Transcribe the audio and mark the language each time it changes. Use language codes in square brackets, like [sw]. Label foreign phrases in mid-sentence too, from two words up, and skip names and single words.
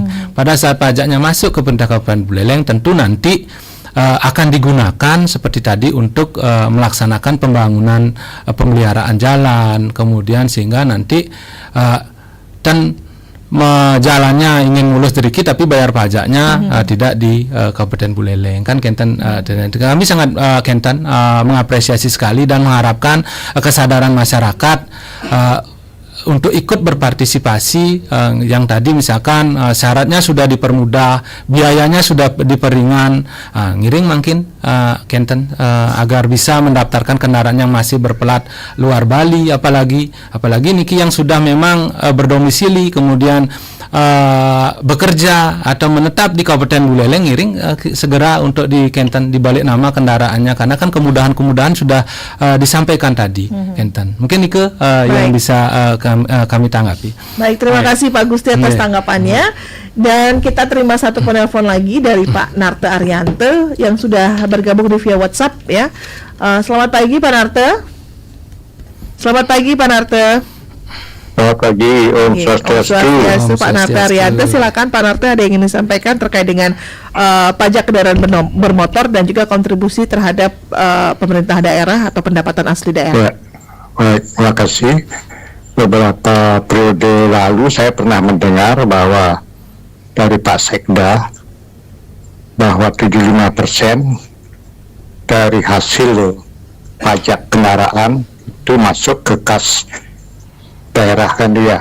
[id] Pada saat pajaknya masuk ke pemerintah Kabupaten Buleleng, tentu nanti akan digunakan seperti tadi untuk melaksanakan pembangunan pemeliharaan jalan, kemudian sehingga nanti dan jalannya ingin mulus sedikit tapi bayar pajaknya tidak di Kabupaten Buleleng. Kan Kenten kami sangat mengapresiasi sekali dan mengharapkan kesadaran masyarakat untuk ikut berpartisipasi yang tadi misalkan syaratnya sudah dipermudah, biayanya sudah diperingan, ngiring mungkin Kenten agar bisa mendaftarkan kendaraan yang masih berplat luar Bali, apalagi niki yang sudah memang berdomisili kemudian bekerja atau menetap di Kabupaten Buleleng, ngiring segera untuk di Kenten dibalik nama kendaraannya, karena kan kemudahan-kemudahan sudah disampaikan tadi. Kenten mungkin itu yang bisa kami tanggapi. Baik, terima kasih Pak Gusti atas tanggapannya. Dan kita terima satu penelpon lagi dari Pak Narte Ariante yang sudah bergabung di via WhatsApp ya. Selamat pagi Pak Narte. Selamat pagi Pak Narte. Selamat pagi, [ban] Om Swastiastu. [id] Pak Narte Ariante, silakan Pak Narte, ada yang ingin disampaikan terkait dengan pajak kendaraan bermotor dan juga kontribusi terhadap pemerintah daerah atau pendapatan asli daerah. Ya, baik, terima kasih. Beberapa periode lalu saya pernah mendengar bahwa dari Pak Sekda bahwa 75% dari hasil pajak kendaraan itu masuk ke kas daerah kan dia.